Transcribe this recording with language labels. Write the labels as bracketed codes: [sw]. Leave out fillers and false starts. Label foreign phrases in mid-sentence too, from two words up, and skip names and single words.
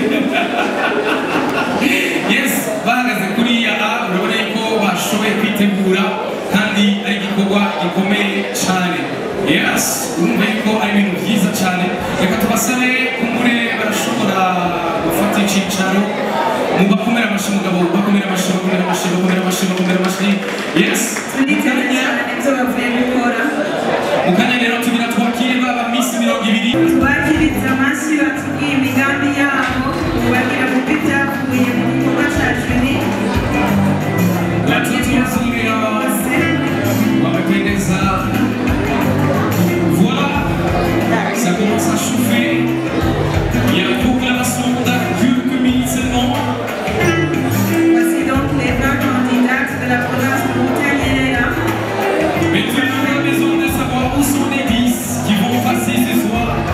[rn] yes bahagaze kuri ya urabona ko bashoboye kwitegura kandi ari igikorwa gikomeye cyane yes urumva ko ari ibintu byiza cyane reka tubasabe kumure barashobora gufata icyicaro mu bakomera amashi mugabo bakomera amashi yes mukanya rero tugira twakire baba misi 20 tubakiriza amashi batubwiye imigambi yabo bagira mu byavuye mu gikorwa cya juri [sw] watoto wazuri wamependeza [fr] voilà ça commence à chauffer il y a une proclamation dans quelques minutes seulement. Voici donc les 20 candidates de la province de Butanyerera. Mais tout le monde a besoin de savoir où sont les 10 qui vont passer ce soir.